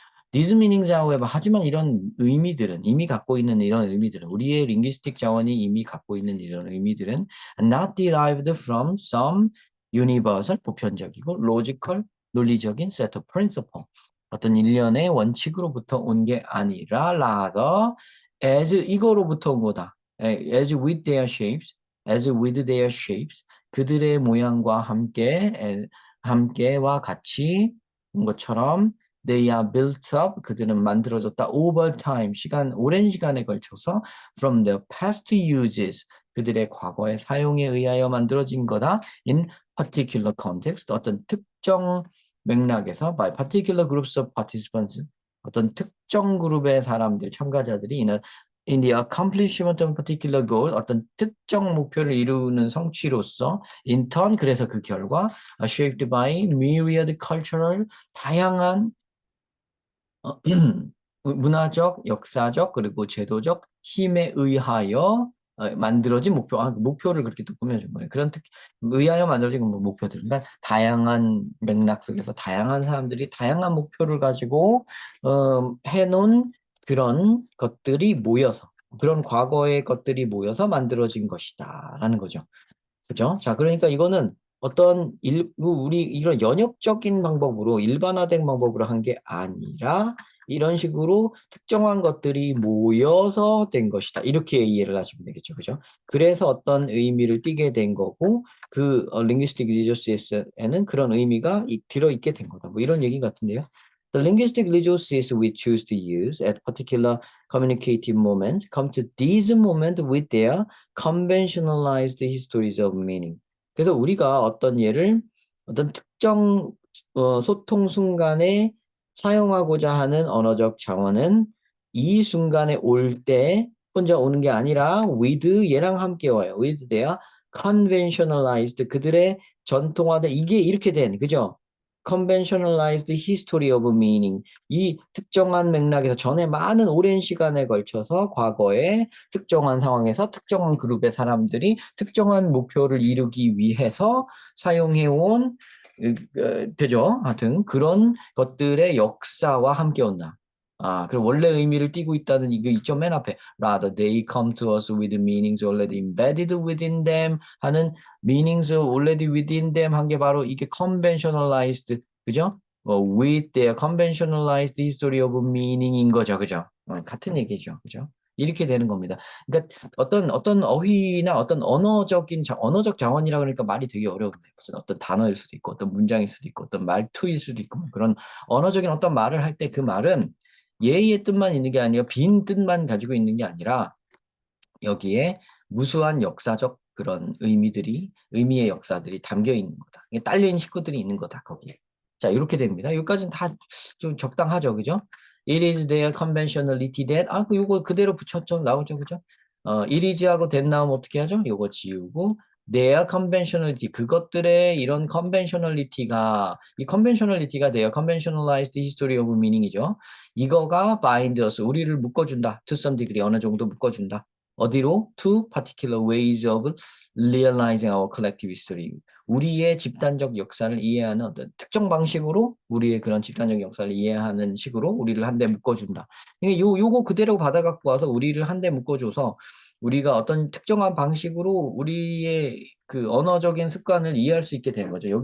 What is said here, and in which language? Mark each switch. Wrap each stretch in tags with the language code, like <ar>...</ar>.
<en>These meanings, however,</en> <ko>하지만 이런 의미들은, 이미 갖고 있는 이런 의미들은, 우리의 링귀스틱 자원이 이미 갖고 있는 이런 의미들은</ko> <en>not derived from some universal,</en> <ko>보편적이고 logical, 논리적인</ko> <en>set of principle.</en> <ko>어떤 일련의 원칙으로부터 온 게 아니라</ko> <en>rather as</en> <ko>이거로부터 온 거다.</ko> <en>as with their shapes, as with their shapes,</en> <ko>그들의 모양과 함께와 같이 온 것처럼</ko> <en>They are built up.</en> <ko>그들은 만들어졌다.</ko> <en>Over time.</en> <ko>오랜 시간에 걸쳐서</ko> <en>from the past uses.</en> <ko>그들의 과거의 사용에 의하여 만들어진 거다.</ko> <en>In particular context.</en> <ko>어떤 특정 맥락에서</ko> <en>by particular groups of participants.</en> <ko>어떤 특정 그룹의 사람들, 참가자들이</ko> <en>in the accomplishment of a particular goal.</en> <ko>어떤 특정 목표를 이루는 성취로서</ko> <en>in turn.</en> <ko>그래서 그 결과</ko> <en>shaped by myriad cultural</en> <ko>다양한 문화적, 역사적, 그리고 제도적 힘에 의하여 만들어진 목표를 그렇게 또 꾸며준 거예요. 의하여 만들어진 목표들. 그러니까 다양한 맥락 속에서 다양한 사람들이 다양한 목표를 가지고 해놓은 그런 것들이 모여서, 그런 과거의 것들이 모여서 만들어진 것이다라는 거죠. 그죠? 자, 그러니까 이거는 우리 이런 연역적인 방법으로 일반화된 방법으로 한 게 아니라 이런 식으로 특정한 것들이 모여서 된 것이다. 이렇게 이해를 하시면 되겠죠. 그죠? 그래서 어떤 의미를 띠게 된 거고 그 linguistic resources에는 그런 의미가 들어있게 된 거다. 뭐 이런 얘기 같은데요.</ko> <en>The linguistic resources we choose to use at particular communicative moment come to these moment with their conventionalized histories of meaning.</en> <ko>그래서 우리가 어떤 특정 소통 순간에 사용하고자 하는 언어적 자원은 이 순간에 올 때 혼자 오는 게 아니라 with 얘랑 함께 와요.</ko> <en>with their conventionalized</en> <ko>그들의 전통화된 이게 이렇게 된 그죠?</ko> <en>conventionalized history of meaning</en> <ko>이 특정한 맥락에서 전에 많은 오랜 시간에 걸쳐서 과거에 특정한 상황에서 특정한 그룹의 사람들이 특정한 목표를 이루기 위해서 사용해온 되죠. 하여튼 그런 것들의 역사와 함께 온다. 그리고 원래 의미를 띠고 있다는 이게 있죠. 맨 앞에</ko> <en>rather they come to us with meanings already embedded within them 하는 meanings already within them 한 게 바로 이게 conventionalized 그죠? with their conventionalized history of meaning</en> <ko>인 거죠. 그죠? 같은 얘기죠. 그죠? 이렇게 되는 겁니다. 그러니까 어떤 어휘나 어떤 언어적 자원이라 그러니까 말이 되게 어려운데 무슨 어떤 단어일 수도 있고 어떤 문장일 수도 있고 어떤 말투일 수도 있고 뭐 그런 언어적인 어떤 말을 할 때 그 말은 예의 뜻만 있는 게 아니라 빈 뜻만 가지고 있는 게 아니라 여기에 무수한 역사적 그런 의미의 역사들이 담겨 있는 거다. 이게 딸려 있는 식구들이 있는 거다, 거기에. 자, 이렇게 됩니다. 여기까지는 다 좀 적당하죠, 그죠?</ko> <en>It is their conventionality that,</en> <ko>요거 그대로 붙였죠, 나오죠, 그죠? it is 하고 that 나오면 어떻게 하죠? 요거 지우고, their conventionality, 그것들의 이런 conventionality가, 이 conventionality가 their conventionalized history of meaning이죠. 이거가</ko> <en>bind us,</en> <ko>우리를 묶어준다.</ko> <en>to some degree,</en> <ko>어느 정도 묶어준다. 어디로?</ko> <en>To particular ways of realizing our collective history.</en> <ko>우리의 집단적 역사를 이해하는 어떤 특정 방식으로 우리의 그런 집단적 역사를 이해하는 식으로 우리를 한데 묶어준다. 이게 요거 그대로 받아갖고 와서 우리를 한데 묶어줘서 우리가 어떤 특정한 방식으로 우리의 그 언어적인 습관을 이해할 수 있게 되는 거죠.</ko>